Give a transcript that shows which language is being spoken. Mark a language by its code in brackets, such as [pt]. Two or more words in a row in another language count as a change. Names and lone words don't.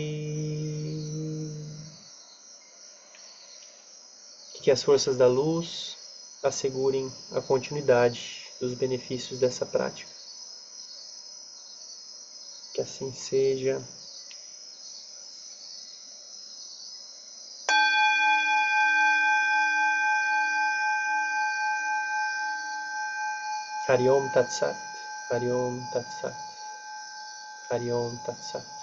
[pt] Que as forças da luz assegurem a continuidade dos benefícios dessa prática. Que assim seja. [sa] हरि ॐ तत् सत्, हरि ॐ तत् सत्, हरि ॐ तत् सत्.